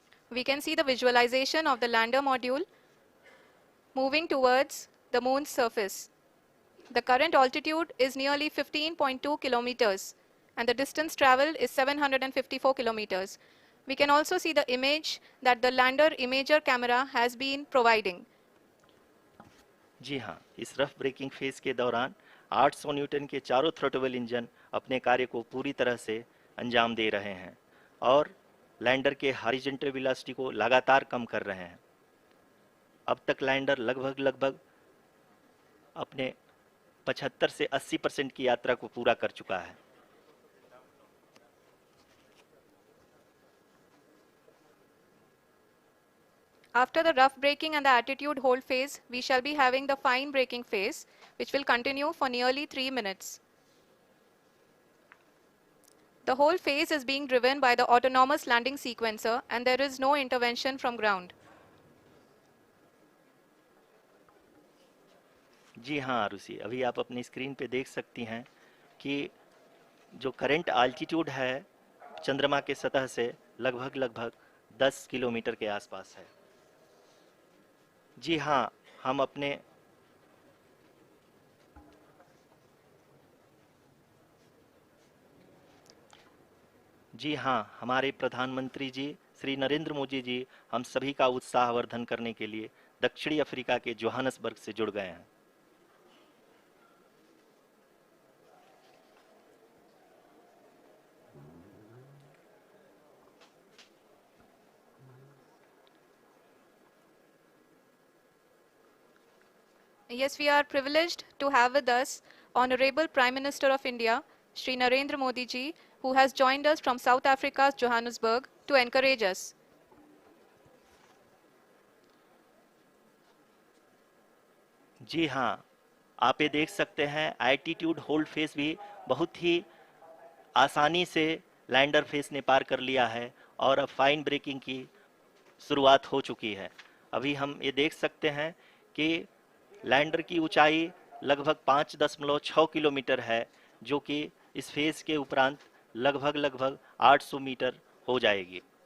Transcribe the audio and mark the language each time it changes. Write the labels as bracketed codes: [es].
[en] We can see the visualization of the lander module moving towards the moon's surface. The current altitude is nearly 15.2 kilometers, and the distance traveled is 754 kilometers. We can also see the image that the lander imager camera has been providing. [hi] जी हाँ, इस rough breaking phase के दौरान 800 Newton के चारों throttle engine अपने कार्य को पूरी तरह से अंजाम दे रहे हैं और लैंडर के हॉरिजॉन्टल वेलोसिटी को लगातार कम कर रहे हैं। अब तक लैंडर लगभग अपने 75 से 80% की यात्रा को पूरा कर चुका है। [en] After the rough braking and the attitude hold phase, we shall be having the fine braking phase, which will continue for nearly 3 minutes. The whole phase is being driven by the autonomous landing sequencer, and there is no intervention from ground. [hi] जी हाँ आरुषि, अभी आप अपनी screen पे देख सकती हैं कि जो करंट आल्टीट्यूड है चंद्रमा के सतह से लगभग 10 किलोमीटर के आसपास है। जी हाँ, हम अपने जी हाँ, हमारे प्रधानमंत्री जी श्री नरेंद्र मोदी जी हम सभी का उत्साहवर्धन करने के लिए दक्षिणी अफ्रीका के जोहानसबर्ग से जुड़ गए हैं। [en] Yes, we are privileged to have with us Honorable Prime Minister of India, Shri Narendra Modi ji, who has joined us from South Africa's Johannesburg to encourage us. [hi] जी हाँ, आप ये देख सकते हैं एल्टीट्यूड होल्ड फेस भी बहुत ही आसानी से लैंडर फेस ने पार कर लिया है और अब फाइन ब्रेकिंग की शुरुआत हो चुकी है। अभी हम ये देख सकते हैं कि लैंडर की ऊंचाई लगभग 5.6 किलोमीटर है, जो कि इस फेज के उपरांत लगभग 800 मीटर हो जाएगी।